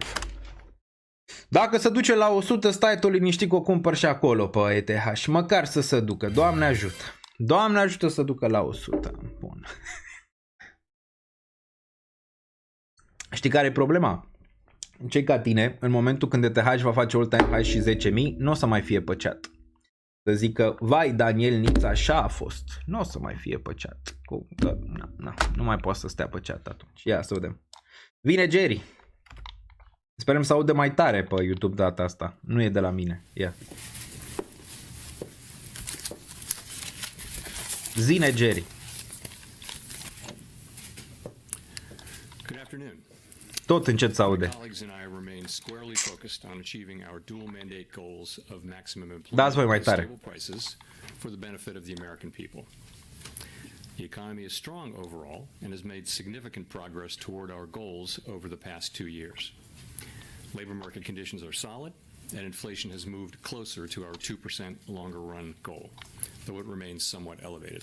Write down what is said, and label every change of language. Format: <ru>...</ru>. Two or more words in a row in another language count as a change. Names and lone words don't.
<ro>Dacă se duce la 100, stai tu liniștit că o cumpăr și acolo pe ETH. Măcar să se ducă. Doamne ajută. Doamne ajută să ducă la 100. Bun. Știi care e problema? Cei ca tine, în momentul când ETH va face</ro> <en>all-time high</en> <ro>și 10.000, nu o să mai fie pe chat. Să zică, vai, Daniel Niț, așa a fost. Nu o să mai fie pe chat. Că, nu mai poate să stea pe chat atunci. Ia să vedem. Vine Jerry. Sperăm să audă mai tare pe YouTube data asta. Nu e de la mine. Ia. Zine, Jerry.</ro> <en>Good afternoon.</en> <ro>Tot încet să aude.</ro> <en>Colleagues and I remain squarely focused on achieving our dual mandate goals of maximum</en> <ro>Dați voi</ro> <en>employment</en> <ro>mai</ro> <en>and</en> <ro>tare.</ro> <en>stable prices for the benefit of the American people. The economy is strong overall and has made significant progress toward our goals over the past 2 years. Labor market conditions are solid and inflation has moved closer to our 2% longer run goal, though it remains somewhat elevated.</en>